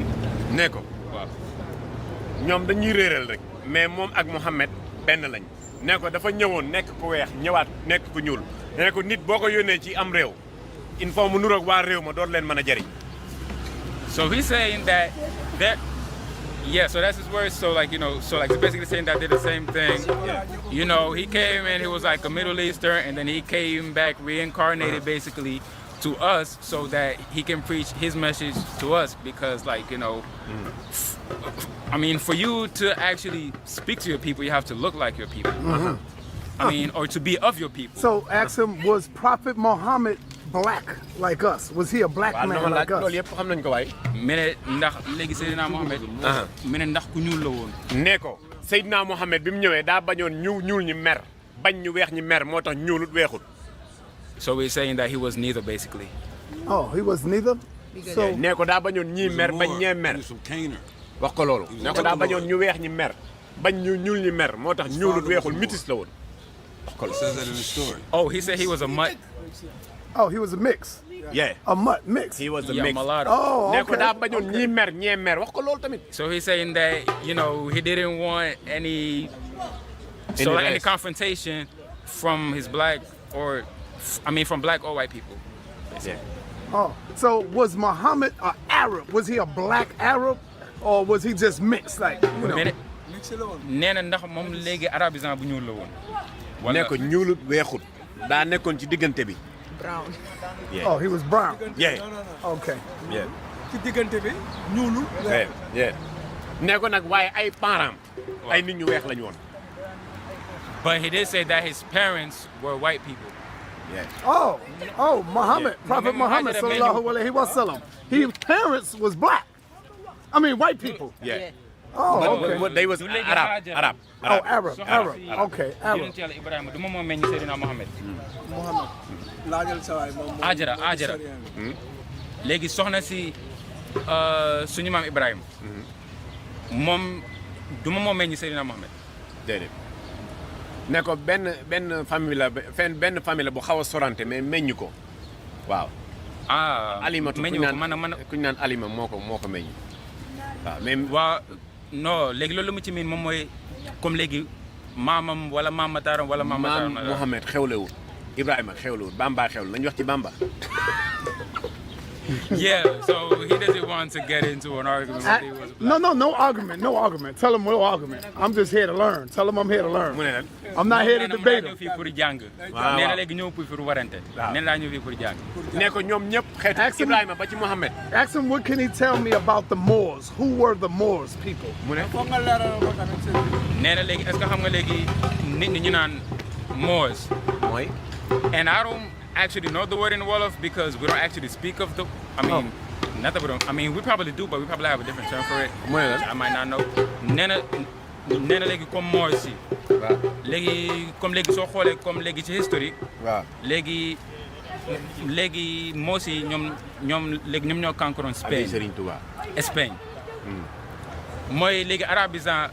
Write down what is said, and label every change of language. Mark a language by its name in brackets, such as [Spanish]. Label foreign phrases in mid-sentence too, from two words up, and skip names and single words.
[Wolof] ne ko waaw. ñoom dañuy réeral rek mais moom ak Mohamed benn lañ. ne ko dafa ñëwoon nekk ku weex ñëwaat nekk ku ñuul. ne ko nit boo ko yónnee ci am réew [French] il faut [Wolof] mu nuroog waa réew ma doon leen mën a jëriñ. [English] So he's saying that so that's his words. So like he's basically saying that they're the same thing. He came and he was like a Middle Eastern, and then he came back reincarnated basically to us so that he can preach his message to us because I mean, for you to actually speak to your people, you have to look like your people. I mean, or to be of your people. So ask him, was Prophet Muhammad black like us? Was he a black man like us? [Wolof] loolu yëpp xam nañ ko waay. mene ndax léegi Seydina Mohamed. mene ndax ku ñuul la woon. ne ko Seydina Mohamed bi mu ñëwee daa bañoon ñuul ñi mer bañ ñu weex ñi mer moo tax ñuulut weexut. [English] So we're saying that he was neither basically. Oh, he was neither? So [Wolof] ne ko daa bañoon ñii mer bañ ñee mer. wax ko loolu. ne ko daa bañoon ñu weex ñi mer bañ ñu ñuul ñi mer moo tax ñuulut weexul métis la woon. [English] It says that in the story. Oh, he said he was a mutt. Oh, he was a mix. Yeah. A mutt mix. He was a Yeah, mix. mulatto. Oh, [Wolof] ne ko [English] okay. [Wolof] daa bañoon ñii mer ñee mer wax ko loolu tamit. [English] So he's saying that he didn't want any race. confrontation from his black from black or white people. Yeah. Oh, so was Muhammad an Arab? Was he a black Arab, or was he just mixed? Like, [Wolof] nee na ndax moom léegi arabisant bu ñuul la woon. ne ko ñuulut weexut daa nekkoon ci diggante bi. [English] Brown. Oh, he was brown. Yeah. Okay. Yeah. [Wolof] ci diggante bi ñuulu. [English] Yeah. [Wolof] ne ko nag waaye ay parents ay nit ñu weex lañu woon. [English] But he did say that his parents were white people. Oh, Muhammad, Prophet Muhammad [Arabic] صلى الله عليه وسلم. [English] His parents was black. I mean, white people. Yeah. Oh, okay. But they was Arab. Oh, Arab. Okay, Arab. [Wolof] yonent yàlla Ibrahima du moom moo meññ Seydina Mohamed. Muhammad laajal sa waay moom Ajara léegi soxna si suñu maam Ibrahima moom du moom moo meññ Seydina Mohamed. déedéet ne ko benn famille la benn famille la bu xaw a sorante mais meññ ko waaw. alimatu meññ ko man kuñ naan alima moo ko meññ waaw mais. waaw non léegi loolu mu ci miin moom mooy comme léegi maamam wala maam Mataaram wala maam Mataaram. maam Mohamed xewlewul Ibrahima xewlewul Bamba xewlu nañu wax ci Bamba. [English] Yeah, so he doesn't want to get into an argument with he was black. No argument. Tell him no argument. I'm just here to learn. Tell him I'm here to learn. [Wolof] mu ne lan. [English] I'm not here to debate [Wolof] ñëw [English] him. [Wolof] fii pour jàng. waaw nee na léegi ñëw pour warante. nee na laa ñëw fii pour jàng. ne ko ñoom ñëpp xeetu Ibrahima ba ci Mohamed. [English] Ask him what can he tell me about the Moors? Who were the Moors people? [Wolof] mu ne. foog nga leeral ko tamit sëriñ nee na léegi [French] est-ce que [Wolof] xam nga léegi nit ñi ñu naan Moors. mooy. [English] And I don't actually know the word in Wolof because we don't actually speak of the. I mean, not that we don't. I mean, we probably do, but we probably have a different term for it. [Wolof] mooy lan. [English] I might not know. [Wolof] nee na léegi comme Moors yi. waaw. léegi comme léegi soo xoolee comme léegi ci historique. waaw. léegi Moors yi ñoom ñoo conquéroon Spain. ak Serigne Touba. Espagne. mooy léegi arabisant.